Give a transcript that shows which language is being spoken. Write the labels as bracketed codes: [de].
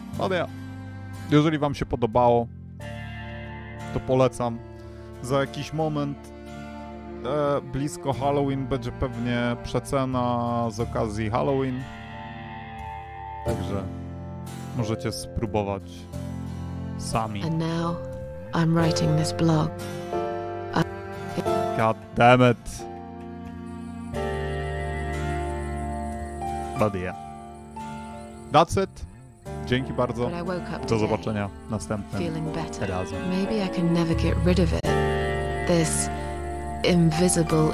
[pl] Ale jeżeli wam się podobało, to polecam. Za jakiś moment blisko Halloween będzie pewnie przecena z okazji Halloween. Także możecie spróbować sami. [en] And now I'm writing this blog. God damn it. But yeah. That's it. [pl] Dzięki bardzo. Do zobaczenia następnym razem. [en] Maybe I can never get rid of it. This invisible